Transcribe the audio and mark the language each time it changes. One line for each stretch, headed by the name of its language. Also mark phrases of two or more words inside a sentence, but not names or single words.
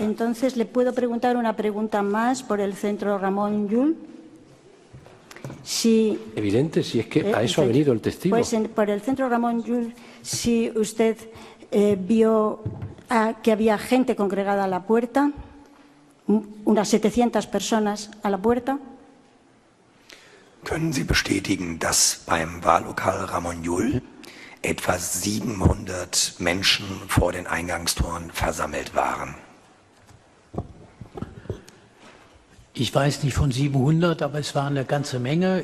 Spanish: Entonces, ¿le puedo preguntar una pregunta más por el Centro Ramón Llull? Si, evidente, si es que a eso ha venido el testigo. Pues por el Centro Ramón Llull, si usted vio que había gente congregada a la puerta, unas 700 personas a la puerta.
German: Können Sie bestätigen, dass beim Wahllokal Ramon Llull etwa 700 Menschen vor den Eingangstoren versammelt waren? Ich weiß nicht von 700, aber es war eine ganze Menge.